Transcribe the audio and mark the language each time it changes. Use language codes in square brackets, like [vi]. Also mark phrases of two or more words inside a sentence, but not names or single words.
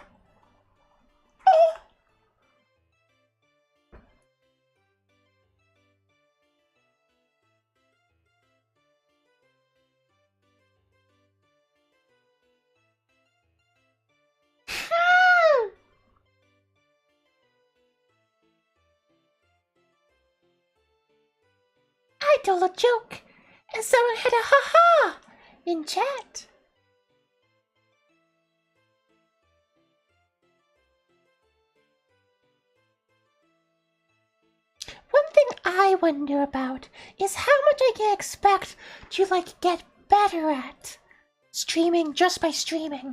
[en] Oh! Hmm. I told a joke, And someone had a ha-ha in chat. One thing I wonder about is how much I can expect to, like, get better at streaming just by streaming.